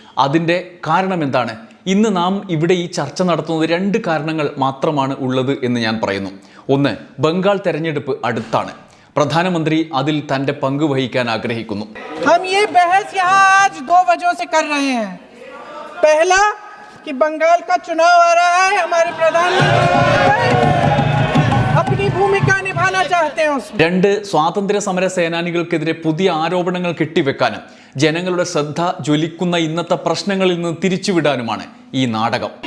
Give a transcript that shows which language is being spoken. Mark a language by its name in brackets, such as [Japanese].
[Malayalam] അതിൻ്റെ കാരണം എന്താണ്? ഇന്ന് നാം ഇവിടെ ഈ ചർച്ച നടത്തുന്നത് 2 കാരണങ്ങൾ മാത്രമാണ് ഉള്ളത് എന്ന് ഞാൻ പറയുന്നു. ഒന്ന്, ബംഗാൾ തെരഞ്ഞെടുപ്പ് അടുത്താണ്. പ്രധാനമന്ത്രി അതിൽ തൻ്റെ പങ്ക് വഹിക്കാൻ ആഗ്രഹിക്കുന്നു. [Hindi] हम ये बहस यहाँ आज 2 वजहों से कर रहे हैं. पहला कि बंगाल का चुनाव आ रहा है, हमारे प्रधानमंत्री अपनी भूमिका निभाना चाहते हैं उसमें। [Malayalam] രണ്ട് സ്വാതന്ത്ര്യ സമര സേനാനികൾക്കെതിരെ പുതിയ ആരോപണങ്ങൾ കെട്ടിവെക്കാനും ജനങ്ങളുടെ ശ്രദ്ധ ജ്വലിക്കുന്ന ഇന്നത്തെ പ്രശ്നങ്ങളിൽ നിന്ന് തിരിച്ചുവിടാനുമാണ് ഈ നാടകം.